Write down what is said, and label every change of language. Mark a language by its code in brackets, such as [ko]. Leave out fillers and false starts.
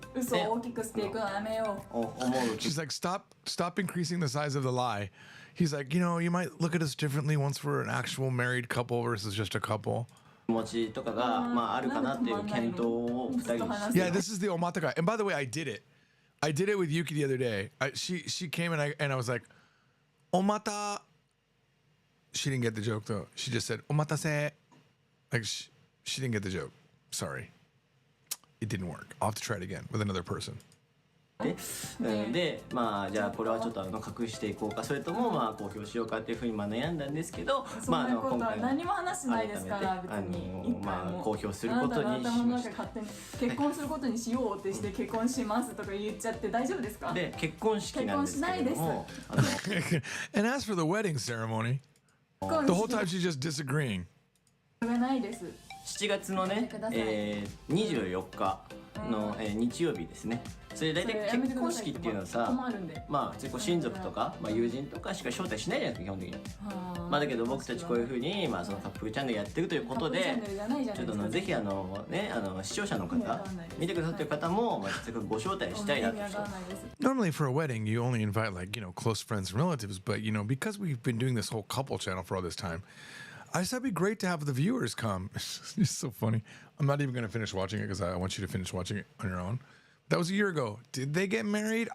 [ja] 嘘を大きくしていくのやめよう。 [en] She's like, stop increasing the size of the lie. He's like, you might look at us differently once we're an actual married couple versus just a couple. [ja] 気持ちとかがあるかなっていう検討を2人にして。 [en] Yeah, this is the omata guy. And by the way, I did it with Yuki the other day. She came and I was like, omata. She didn't get the joke though. She just said omatase. Like she didn't get the joke. Sorry. It didn't work. I'll have to try it again with another person. [ja] でじゃあこれはちょっと隠していこうかそれとも公表しようかっていうふうに悩んだんですけどそんなことは何も話してないですから別に公表することにしました。結婚することにしようってして結婚しますとか言っちゃって大丈夫ですか？で結婚式なんですけれども [en] And as for the wedding ceremony, The whole time she's just disagreeing. [ja] がないです。 7月のね、24日の、日曜日ですね。それ大体結婚式っていうのはさ、まあ普通にこう親族とか、まあ、友人とかしか招待しないじゃないですか基本的に。まあだけど僕たちこういう風にまあそのカップルチャンネルやってるということで、ちょっとぜひね視聴者の方、見てくださってる方もまあ実際ご招待したいなと。 [en] Normally for a wedding you only invite like close friends and relatives, but because we've been doing this whole couple channel for all this time, I said it'd be great to have the viewers come. It's so funny. I'm not even going to finish watching it because I want you to finish watching it on your own. That was a year ago. Did they get married?